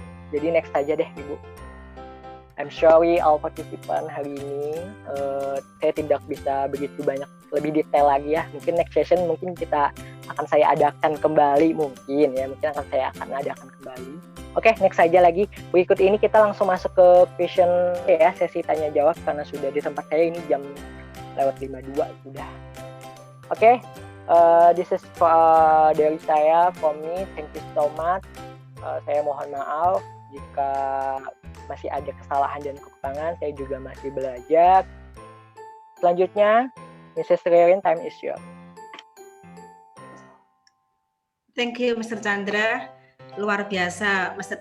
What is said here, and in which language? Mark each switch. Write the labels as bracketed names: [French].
[Indonesian] Jadi next saja deh, Ibu. [English] I'm sorry all participant [Indonesian] hari ini saya tidak bisa begitu banyak lebih detail lagi ya. Mungkin next session mungkin saya adakan kembali mungkin saya akan adakan kembali. Oke, next saja lagi. Berikut ini kita langsung masuk ke question ya, sesi tanya jawab karena sudah di tempat saya ini jam lewat 52 sudah. [English] Oke, this is [Indonesian] dari saya, [English] from me. Thank you so much. [Indonesian] Saya mohon maaf jika masih ada kesalahan dan kekurangan, saya juga masih belajar. Selanjutnya, [English] Mrs. Ririn, time is yours. Thank you, Mr. Chandra. [Indonesian] Luar biasa, [English] Mr.